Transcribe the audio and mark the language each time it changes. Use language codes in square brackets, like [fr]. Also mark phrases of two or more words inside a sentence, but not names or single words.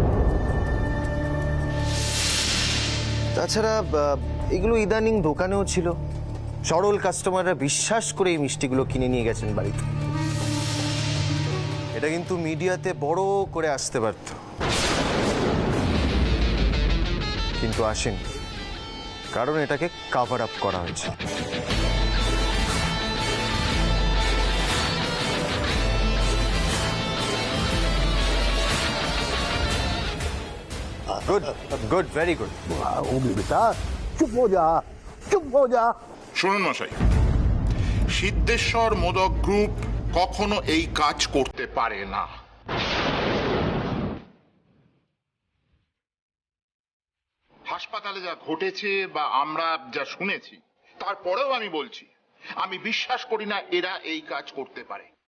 [bn] তাছাড়া এগুলো ইদানিং দোকানেও ছিল, সরল কাস্টমাররা বিশ্বাস করে এই মিষ্টিগুলো কিনে নিয়ে গেছেন বাড়িতে। এটা কিন্তু মিডিয়াতে বড় করে আসতে পারত, কিন্তু আসেনি, কারণ এটাকে [en] cover up [bn] করা হয়েছে। [en] good good very good. [hi] ओ बेटा चुप हो जा, चुप हो जा। [bn] শুনুন মশাই, সিদ্ধেশ্বর মোদক গ্রুপ কখনো এই কাজ করতে পারে না। হাসপাতালে যা ঘটেছে বা আমরা যা শুনেছি, তারপরেও আমি বলছি, আমি বিশ্বাস করি না এরা এই কাজ করতে পারে।